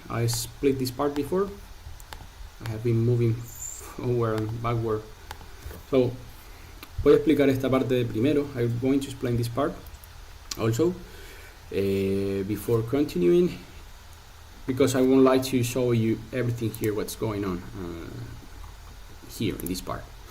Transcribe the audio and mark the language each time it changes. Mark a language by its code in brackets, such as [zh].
[en] I split this part before. I have been moving forward and backward. [es] So, voy a explicar esta parte de primero. [en] I'm going to explain this part also before continuing, because I would like to show you everything here, what's going on here in this part.